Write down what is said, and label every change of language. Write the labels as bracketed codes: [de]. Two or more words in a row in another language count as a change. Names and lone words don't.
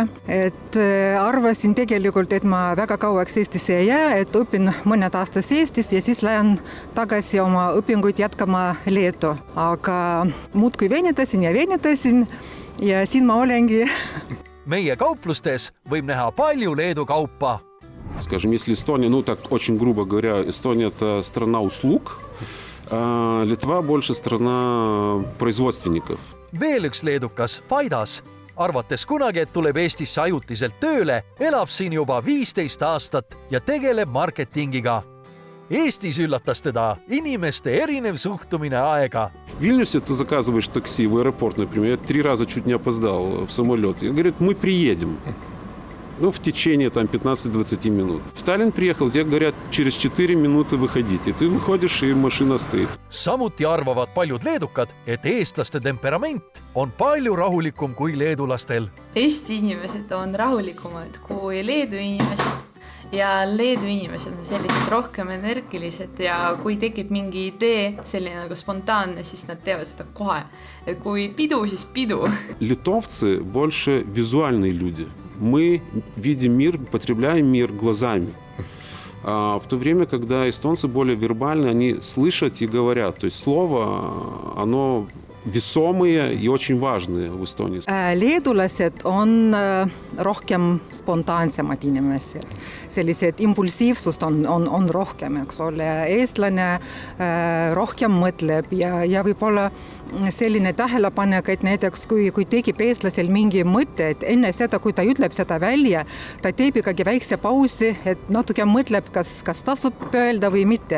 [et] Et arvasin tegelikult, et ma väga kauaks Eestisse ei jää, et õpin mõned aastas Eestis ja siis lähen tagasi oma õpinguid jätkama Leetu. Aga muudkui venitasin ja siin ma olengi. Meie kauplustes võib näha palju Leedu kaupa. [ru] Скажем, если Эстония, так очень грубо говоря, Эстония – это страна услуг, а Литва больше страна производственников. [et] Veel üks leedukas, Paidas. Arvates kunagi, et tuleb Eestisse ajutiselt tööle, elab siin juba 15 aastat ja tegeleb marketingiga. Eestis üllatas teda inimeste erinev suhtumine aega. [ru] В Вильнюсе ты заказываешь такси в аэропорт, например. Я 3 раза чуть не опоздал в самолет. И говорят, мы приедем. В течение 15-20 минут. В Таллин приехал, тебе говорят, через 4 минуты выходите. Ты выходишь, и машина стоит. [et] Samuti arvavad paljud leedukad, et eestlaste temperament on palju rahulikum kui leedulastel. Eesti inimesed on rahulikumad kui Leedu inimesed. Ja Leedu inimesed on sellised rohkem energilised ja kui tekib mingi idee, selline nagu spontaanne, siis nad teevad seda kohe. Et kui pidu, siis pidu. [ru] Литовцы больше визуальные люди. Мы видим мир, потребляем мир глазами. А в то время, когда эстонцы более вербальны, они слышат и говорят. То есть слово, оно весомые и очень важные в Эстонии. [et] Leedulased on rohkem spontaansemad inimesed, sellised impulsiivsust on rohkem, eks ole, eestlane rohkem mõtleb ja võib-olla selline tähelepanek, et näiteks kui tekib eestlasel mingi mõte, et enne seda, kui ta ütleb seda välja, ta teeb ikkagi väikse pausi, et natuke mõtleb, kas tasub öelda või mitte.